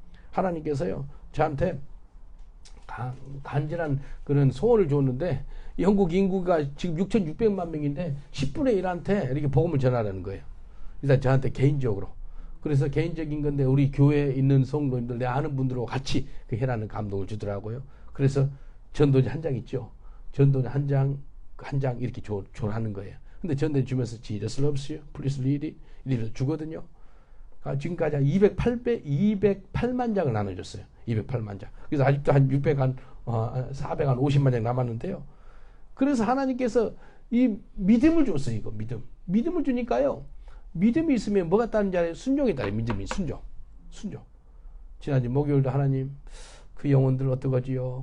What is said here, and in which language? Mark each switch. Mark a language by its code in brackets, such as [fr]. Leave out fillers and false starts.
[ko] 하나님께서요, 저한테 간절한 그런 소원을 줬는데, 영국 인구가 지금 6,600만 명인데 10분의 1한테 이렇게 복음을 전하라는 거예요. 일단 저한테 개인적으로. 그래서 개인적인 건데 우리 교회에 있는 성도님들, 내 아는 분들하고 같이 그 해라는 감동을 주더라고요. 그래서 전도지 한 장 있죠. 전도지 한 장 이렇게 조하는 거예요. 근데 전도지 주면서 [en] Jesus loves you, please read it [ko] 이래서 주거든요. 지금까지 한 208만 장을 나눠줬어요. 208만 장. 그래서 아직도 한 450만 장 남았는데요. 그래서 하나님께서 이 믿음을 줬어요. 이거 믿음을 주니까요. 믿음이 있으면 뭐가 따른지 알아요? 순종이 따라요. 믿음이 순종. 지난주 목요일도 하나님 그 영혼들 어떡하지요?